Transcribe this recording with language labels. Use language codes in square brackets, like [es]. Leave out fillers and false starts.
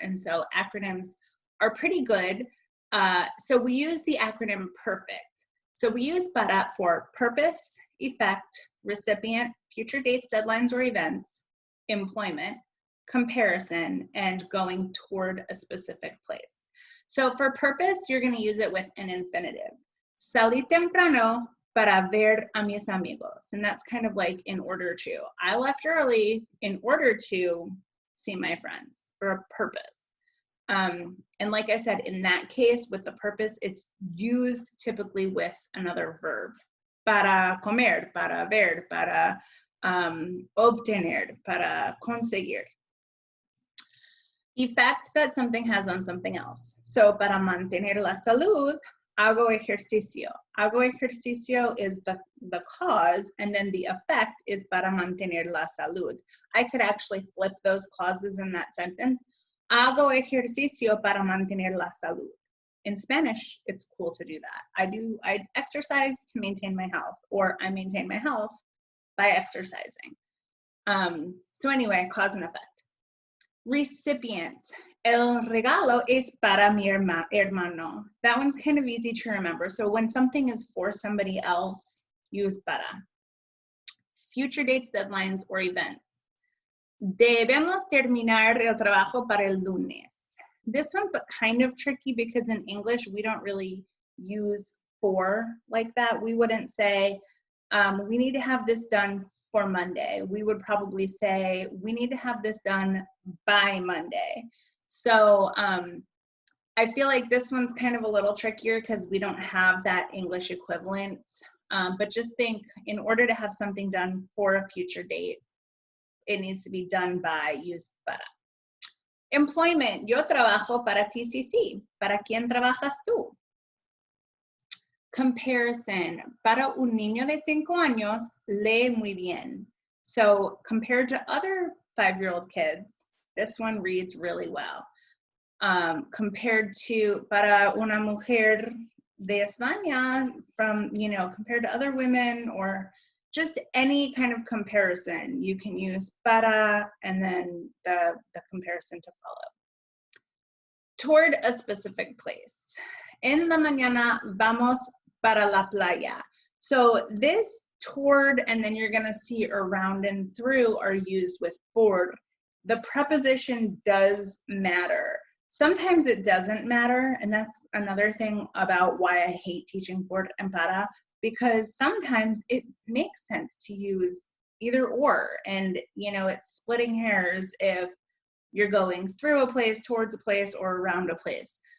[en] And so acronyms are pretty good. So we use the acronym PERFECT. So we use para for purpose, effect, recipient, future dates, deadlines, or events, employment, comparison, and going toward a specific place. So for purpose, you're going to use it with an infinitive. [es] Salí temprano para ver a mis amigos. [en] And that's kind of like in order to. I left early in order to see my friends, for a purpose. And like I said, in that case, with the purpose, it's used typically with another verb. [es] Para comer, para ver, para obtener, para conseguir. [en] Effect that something has on something else. [es] So para mantener la salud, hago ejercicio. Hago ejercicio [en] is the cause, and then the effect is [es] para mantener la salud. [en] I could actually flip those clauses in that sentence. [es] Hago ejercicio para mantener la salud. [en] In Spanish, it's cool to do that. I exercise to maintain my health, or I maintain my health by exercising. So anyway, cause and effect. Recipient. [es] El regalo es para mi hermano. [en] That one's kind of easy to remember. So when something is for somebody else, use para. Future dates, deadlines, or events. [es] Debemos terminar el trabajo para el lunes. [en] This one's kind of tricky because in English, we don't really use for like that. We wouldn't say, we need to have this done for Monday. We would probably say, we need to have this done by Monday. So I feel like this one's kind of a little trickier because we don't have that English equivalent. But just think, in order to have something done for a future date, it needs to be done by, use para. [es] Employment. Yo trabajo para TCC. ¿Para quién trabajas tú? [en] Comparison. [es] Para un niño de 5 años, lee muy bien. [en] So compared to other 5-year-old kids, this one reads really well. Compared to [es] para una mujer de España, [en] from, compared to other women or just any kind of comparison. You can use para and then the comparison to follow. Toward a specific place. [es] En la mañana vamos para la playa. [en] So this toward and then you're gonna see around and through are used with por. The preposition does matter. Sometimes it doesn't matter, and that's another thing about why I hate teaching por and para, because sometimes it makes sense to use either or, and you know, it's splitting hairs if you're going through a place, towards a place, or around a place.